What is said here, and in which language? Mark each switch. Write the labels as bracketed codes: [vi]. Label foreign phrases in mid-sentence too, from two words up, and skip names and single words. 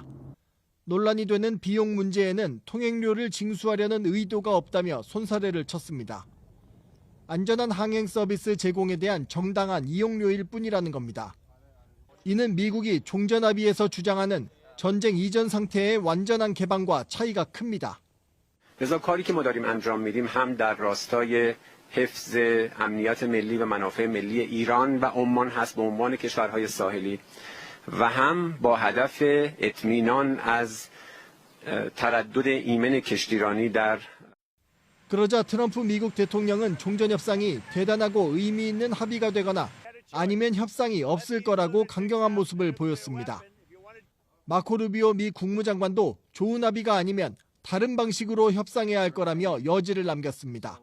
[ko] 논란이 되는 비용 문제에는 통행료를 징수하려는 의도가 없다며 손사래를 쳤습니다. 안전한 항행 서비스 제공에 대한 정당한 이용료일 뿐이라는 겁니다. 이는 미국이 종전합의에서 주장하는 전쟁 이전 상태의 완전한 개방과 차이가 큽니다. [fa] لذا کاری که ما داریم انجام میدیم هم در راستای حفظ امنیت ملی و منافع ملی ایران و عمان هست به عنوان کشورهای ساحلی و هم با هدف اطمینان از تردد ایمن کشتیرانی در [ko] 그러자 트럼프 미국 대통령은 종전 협상이 대단하고 의미 있는 합의가 되거나 아니면 협상이 없을 거라고 강경한 모습을 보였습니다. 마코 루비오 미 국무장관도 좋은 합의가 아니면 다른 방식으로 협상해야 할 거라며 여지를 남겼습니다.